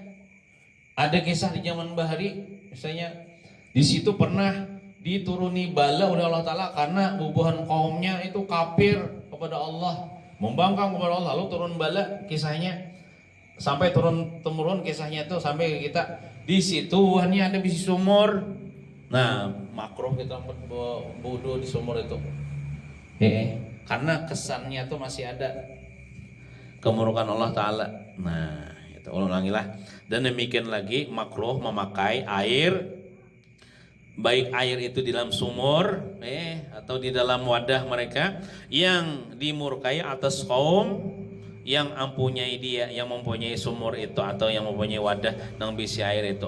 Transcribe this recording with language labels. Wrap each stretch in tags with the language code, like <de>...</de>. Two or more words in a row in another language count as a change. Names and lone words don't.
<id>Ada kisah di zaman bahari, misalnya di situ pernah dituruni bala oleh Allah Ta'ala karena bubuhan kaumnya itu kafir kepada Allah, membangkang kepada Allah, lalu turun bala. Kisahnya sampai turun temurun, kisahnya itu sampai ke kita. Di situ hanya ada bisi sumur. Nah, makruh kita wudu di sumur itu. Karena kesannya tuh masih ada kemurkaan Allah Ta'ala. Nah, itu ulangilah. Dan demikian lagi makruh memakai air, baik air itu di dalam sumur atau di dalam wadah mereka, yang dimurkai atas kaum yang mempunyai dia, yang mempunyai sumur itu atau yang mempunyai wadah yang bisi air itu.</id>